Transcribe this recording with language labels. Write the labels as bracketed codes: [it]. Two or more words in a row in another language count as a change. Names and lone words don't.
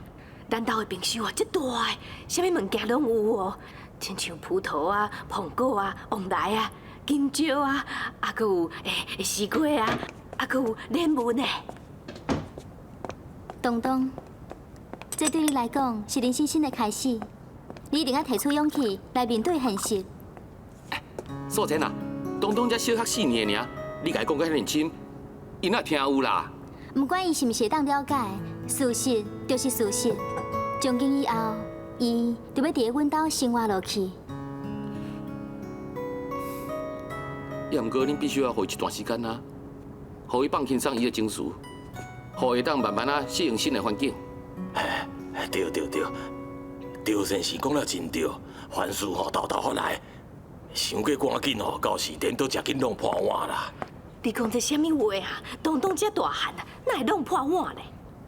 [nan] 咱兜的冰箱啊，这大的，啥物物件拢有哦，亲像葡萄啊、苹果啊、旺来啊、金蕉啊，啊，佮有西瓜啊，啊，佮有莲雾呢。东东，这对你来讲是人生新的开始，你一定要提出勇气来面对现实。素贞啊，东东才小学4 年尔，你甲伊讲甲遐认真，伊哪听有啦？不管伊是毋是会当了解，事实就是事实。从今以后，伊就要伫阮兜生活落去。也毋过恁必须要互伊一段时间啊，互伊放轻松伊的情绪，互伊当慢慢啊适应新的环境。对，赵先生讲了真对，凡事吼豆豆发来，想过赶紧吼，到时颠倒食紧弄破碗啦。你讲这啥物话啊？东东这大汉啊，哪会弄破碗呢？